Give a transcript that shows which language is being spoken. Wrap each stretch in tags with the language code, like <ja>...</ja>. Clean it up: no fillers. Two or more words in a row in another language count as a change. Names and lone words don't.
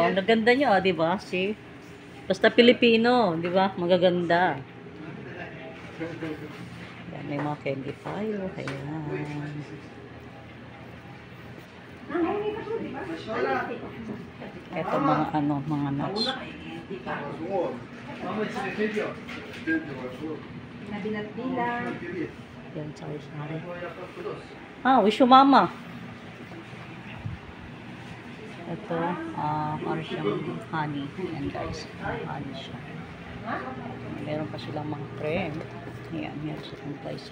<tl>Ang ganda nyo, diba? See? Basta Pilipino, diba? Magaganda. Ayan, may mga candy tayo. Ayan. Ito mga ano, mga nuts.</tl> <ar>ماما تسوي فيديو.</ar> <tl>Yan, sari-sari.</tl> <en>Wish you mama.</en> <tl>Ito, ano siyang honey. Yan guys, honey siya. Meron pa silang mga cream. Ayan, meron silang price.</tl>